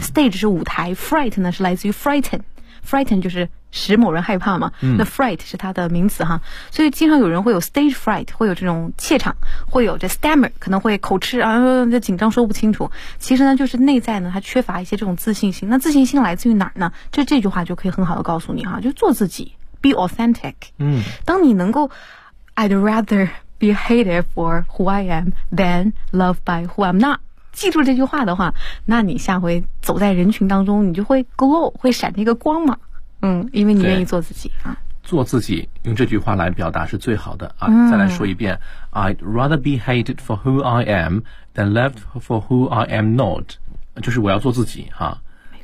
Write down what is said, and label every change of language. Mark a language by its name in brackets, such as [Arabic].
[Chinese] stage 是舞台， fright 呢是来自于 frighten， frighten 就是使某人害怕嘛。嗯，那 fright 是它的名词哈，所以经常有人会有 stage fright， 会有这种怯场，会有这 stammer， 可能会口吃啊，就紧张说不清楚。其实呢，就是内在呢，它缺乏一些这种自信心。那自信心来自于哪儿呢？就这句话就可以很好的告诉你哈，就做自己 ， [English] be authentic。 [Chinese] 嗯，当你能够 [English] ，I'd rather be hated for who I am than loved by who I'm not。 [Chinese] 记住这句话的话，那你下回走在人群当中，你就会 glow， 会闪那个光芒。嗯，因为你愿意做自己啊。做自己，用这句话来表达是最好的啊。再来说一遍、 [English] I'd rather be hated for who I am than loved for who I am not， [Chinese] 就是我要做自己哈、啊。